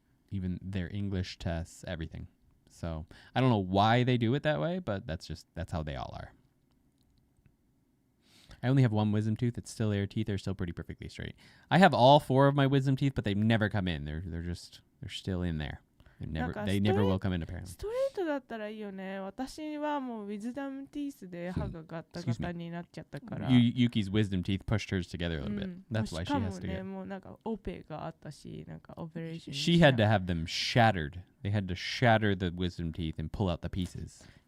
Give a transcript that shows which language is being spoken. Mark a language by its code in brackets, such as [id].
[en] Even their English tests, everything. So I don't know why they do it that way, but that's how they all are. I only have 1 wisdom tooth. It's still there. Teeth are still pretty perfectly straight. I have all 4 of my wisdom teeth, but they've never come in. They're still in there. They never will come in apparently. [ja] ストレートだったらいいよね。私はもうウィズダムティースで歯がガタガタになっちゃったから。 [en] Yuki's wisdom teeth pushed hers together a little bit. That's why she [ja] しかも [en] has to [ja] ね、 [en] get. [ja] もうなんかオペがあったし、なんかオペレーション。 [en] She had to have them shattered. They had to shatter the wisdom teeth and pull out the pieces.